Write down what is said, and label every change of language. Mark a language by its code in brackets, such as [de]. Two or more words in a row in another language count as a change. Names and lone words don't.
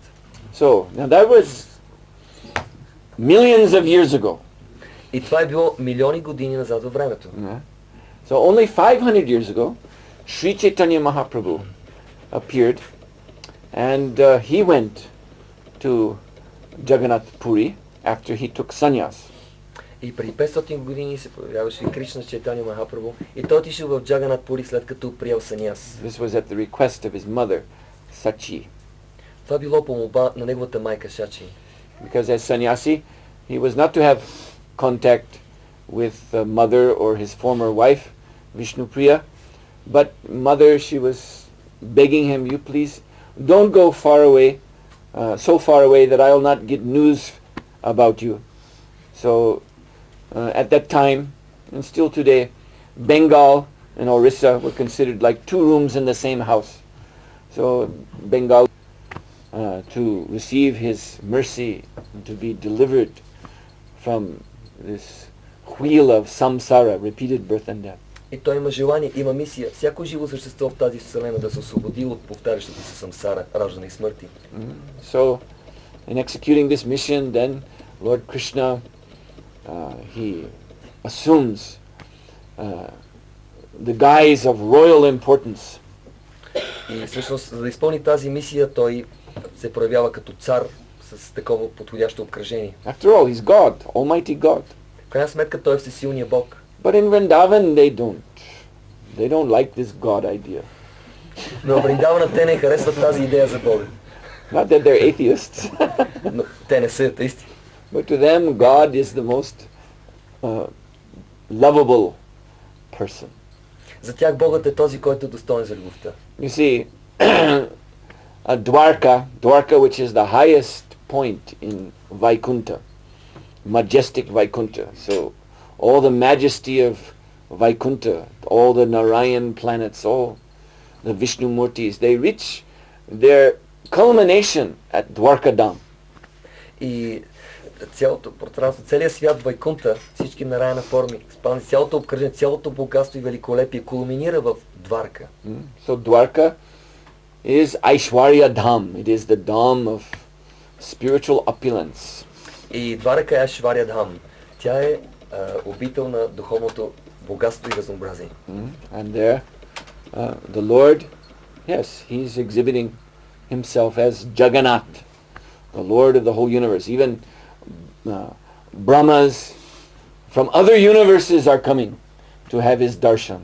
[en] So now that was millions of years ago. [bg] И това е било милиони години назад във времето. [en] So only 500 years ago, Sri Chaitanya Mahaprabhu appeared, and he went to Jagannath Puri after he took sannyas. [bg] И преди 500 години се появяваше Кришна Чайтаня Махапрабху и той отишъл в Джаганат Пури след като приел саньяс. [en] This was at the request of his mother, Sachi. [bg] Това било по молба на неговата майка Сачи. [en] Because as sannyasi, he was not to have contact with mother or his former wife, Vishnupriya, but mother, she was begging him, you please don't go far away, so far away that I will not get news about you. So at that time, and still today, Bengal and Orissa were considered like two rooms in the same house. So Bengal to receive his mercy and to be delivered from this wheel of samsara, repeated birth and death. [bg] И той има желание, има мисия, всяко живо същество в тази вселена да се освободи от повтарящата се самсара, раждане и смърти. [en] So, in executing this mission, then Lord Krishna, he assumes the guise of royal importance. [bg] И всъщност, за да изпълни тази мисия, той се проявява като цар с такова подходящо обкръжение. [en] After all, he's God, Almighty God. [bg] В крайна сметка той е всесилният Бог. [en] But in Vrindavan, they don't like this God idea. [bg] Но в Вриндавана те не харесват тази идея за Бога. [en] Not that they're atheists. [bg] Но те не са атеисти. [en] But to them, God is the most lovable person. [bg] За тях Богът е този, който е достоен за любовта. [en] You see, Dwarka, which is the highest point in Vaikuntha, majestic Vaikuntha. So all the majesty of Vaikuntha, all the Narayan planets, all the Vishnu Murtis, they reach their culmination at Dwarka Dham. [bg] И цялото пространство, целият свят Вайкунта, всички Нараяна форми, цялото обкръжение, цялото богатство и великолепие кулминира в Дварка. [en] So Dwarka is Aishwarya Dham. It is the Dham of spiritual opulence. [bg] И Дварка е Ашвария Дхам. Тя е обител на духовното богатство и разнообразие. [en] And there, the Lord, yes, he's exhibiting himself as Jagannath, the Lord of the whole universe. Even Brahmas from other universes are coming to have his darshan.